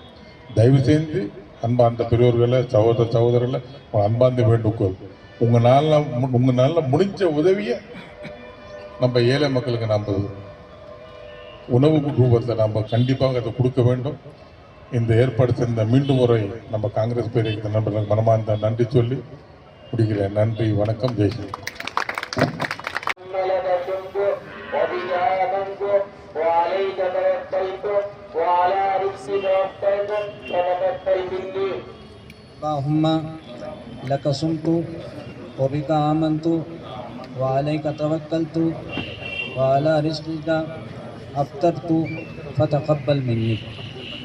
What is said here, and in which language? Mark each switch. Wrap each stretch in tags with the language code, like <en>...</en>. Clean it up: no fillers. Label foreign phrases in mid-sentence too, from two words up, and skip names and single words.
<ta>தயவு செஞ்சு அன்பார்ந்த பெரியவர்களை, சகோதரர்களை அன்பார்ந்த வேண்டுகோள், உங்களால் முடிஞ்ச உதவியை நம்ம ஏழை மக்களுக்கு நாம் உணவு ரூபத்தில் நாம் கண்டிப்பாக அதை கொடுக்க வேண்டும். இந்த ஏற்பாடு செய்த மீண்டும் முறை நம்ம காங்கிரஸ் பேரியக்க நண்பர்களுக்கு மனமார்ந்த நன்றி சொல்லி முடிக்கிறேன். நன்றி, வணக்கம், ஜெய்ஹிந்த்.</ta> <ar>اللهم لك صمت وبك آمنت وعليك توكلت وعلى رزقك أفطرت فتقبل مني.</ar>